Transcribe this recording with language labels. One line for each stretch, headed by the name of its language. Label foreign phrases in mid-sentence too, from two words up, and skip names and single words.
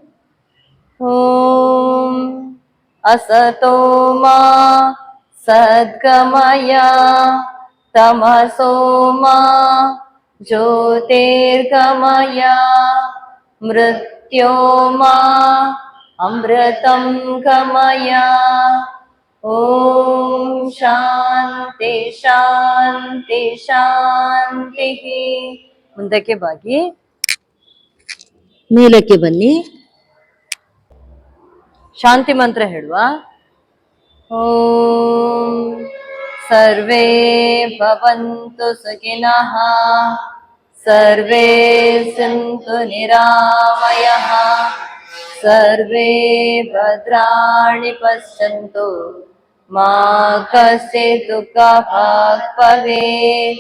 Sanskrit: ಓಂ ಅಸತೋ ಮಾ ಸದ್ಗಮಯ ತಮಸೋ ಮಾ ಜ್ಯೋತಿರ್ಗಮಯ ಮೃತ್ಯೋರ್ಮಾ ಅಮೃತಂ ಗಮಯ. ಓಂ ಶಾಂತಿ ಶಾಂತಿ ಶಾಂತಿ.
Kannada: ಮುಂದಕ್ಕೆ ಬಾಗಿ ಮೇಲಕ್ಕೆ ಬನ್ನಿ. ಶಾಂತಿ ಮಂತ್ರ ಹೇಳುವ.
Sanskrit: ಓಂ ಸರ್ವೇ ಭವಂತು ಸುಖಿನಃ, ಸರ್ವೇ ಸಂತು ನಿರಾಮಯಃ, ಸರ್ವೇ ಭದ್ರಾಣಿ ಪಶ್ಯಂತು ಮಾ ಕಶ್ಚಿತ್ ದುಃಖಭಾಗ್ ಭವೇತ್.